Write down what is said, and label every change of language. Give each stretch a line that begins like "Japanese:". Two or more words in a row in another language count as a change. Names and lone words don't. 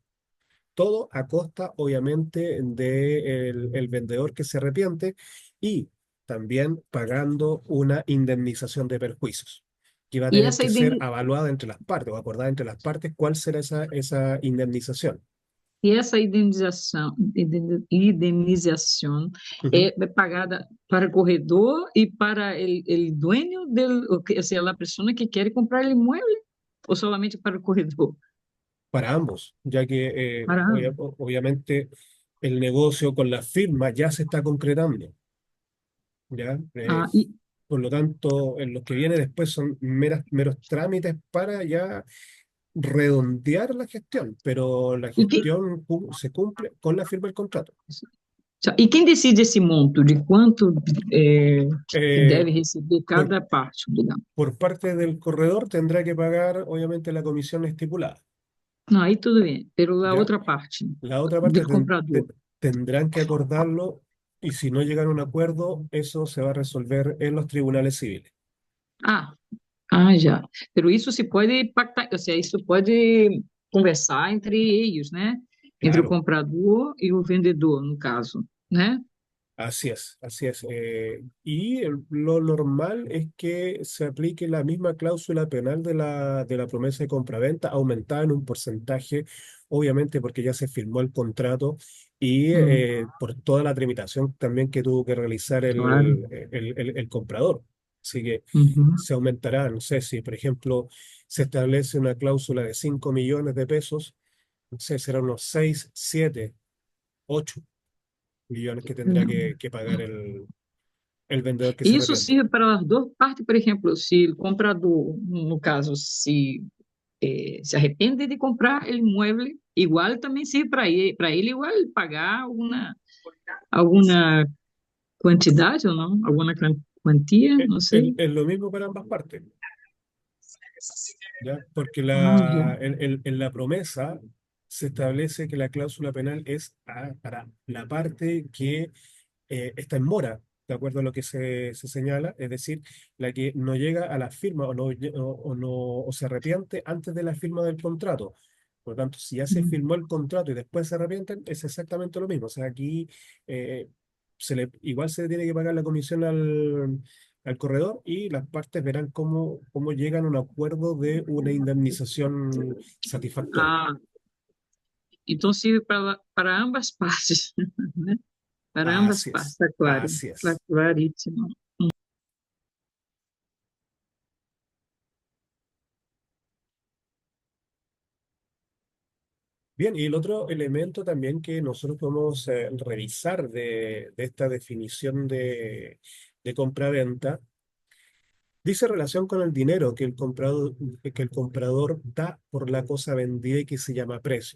Spanish: Todo a costa, obviamente, del el vendedor que se arrepiente y también pagando una indemnización de perjuicios, que va a
Portuguese: E
Spanish: tener
Portuguese: essa,
Spanish: que ser evaluada entre las partes o acordada entre las partes cuál será esa indemnización.
Portuguese: e essa indenização Ujú. é pagada para o corredor e para o dueño
Spanish: o sea,
Portuguese: a pessoa que quer comprar o imóvel ou solamente para o corredor?
Spanish: Para ambos, ya que Para ambos. obviamente el negocio con la firma ya se está concretando, ¿ya?
Portuguese: Ah, e,
Spanish: Por lo tanto, en los que viene después son meros trámites para ya redondear la gestión, pero la
Portuguese: e, quem,
Spanish: gestión se cumple con la firma del contrato.
Portuguese: e quem decide esse monto de quanto que Eh, deve receber por, cada parte, digamos?
Spanish: por parte del corredor tendrá que pagar, obviamente, la comisión estipulada,
Portuguese: Não, aí tudo bem,
Spanish: pero a ¿ya?
Portuguese: outra parte
Spanish: La otra
Portuguese: do
Spanish: parte
Portuguese: comprador.
Spanish: tendrán que acordarlo y si no llegan a un acuerdo, eso se va a resolver en los tribunales civiles.
Portuguese: Ah, ah, já. Pero isso se pode pactar, ou seja, isso pode conversar entre eles, né? Entre o
Spanish: Claro.
Portuguese: comprador e o vendedor, no caso, né?
Spanish: Así es, así es. Y lo normal es que se aplique la misma cláusula penal de la promesa de compraventa, aumentada en un porcentaje, obviamente porque ya se firmó el contrato y Hum, por toda la tramitación también que tuvo que realizar claro. el comprador. Así que Uhum. se aumentará, no sé si, por ejemplo, se establece una cláusula de 5 millones de pesos, no sé, serán unos 6, 7, 8 millones que tendrá que pagar el vendedor que se
Portuguese: Isso
Spanish: arrepiente.
Portuguese: serve para as duas partes, por exemplo, se o comprador, no caso, se arrepende de comprar o imóvel, igual também serve para ele igual pagar alguma quantidade ou não, alguma quantia, não sei.
Spanish: Es lo mismo para ambas partes, ¿ya? Porque
Portuguese: Ah, já.
Spanish: en la promesa se establece que la cláusula penal es para la parte que está en mora, de acuerdo a lo que se señala, es decir, la que no llega a la firma o se arrepiente antes de la firma del contrato. Por lo tanto, si ya se Hum. firmó el contrato y después se arrepienten, es exactamente lo mismo. O sea, aquí eh, igual se le tiene que pagar la comisión al corredor y las partes verán cómo llegan a un acuerdo de una indemnización satisfactoria.
Portuguese: Ah, então serve para ambas partes, né?
Spanish: Para ambas Así partes, es,
Portuguese: está claro,
Spanish: así
Portuguese: está
Spanish: es.
Portuguese: claríssimo.
Spanish: Bien, y el otro elemento también que nosotros podemos revisar de esta definición de compra-venta, dice relación con el dinero que el comprador da por la cosa vendida y que se llama precio.